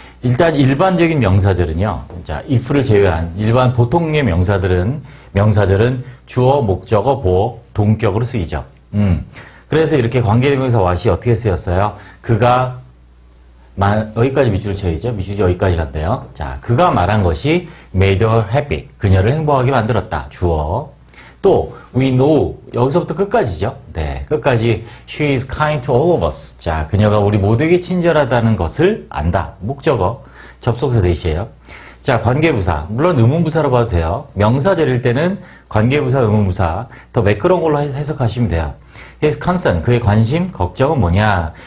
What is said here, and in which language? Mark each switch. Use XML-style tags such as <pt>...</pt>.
<ko>일단 일반적인 명사절은요, if를 제외한 일반 보통의 명사절은 주어, 목적어, 보어, 동격으로 쓰이죠. 그래서 이렇게 관계대명사 what이 어떻게 쓰였어요? 그가 여기까지 밑줄을 쳐야죠. 밑줄이 여기까지 간대요. 자, 그가 말한 것이</ko> <en>made her happy.</en> <ko>그녀를 행복하게 만들었다. 주어. 또 we know. 여기서부터 끝까지죠. 네, 끝까지</ko> <en>she is kind to all of us.</en> <ko>자, 그녀가 우리 모두에게 친절하다는 것을 안다. 목적어. 접속사 대시에요. 자, 관계부사. 물론 의문부사로 봐도 돼요. 명사절일 때는 관계부사, 의문부사. 더 매끄러운 걸로 해석하시면 돼요. His concern, 그의 관심, 걱정은 뭐냐?</ko>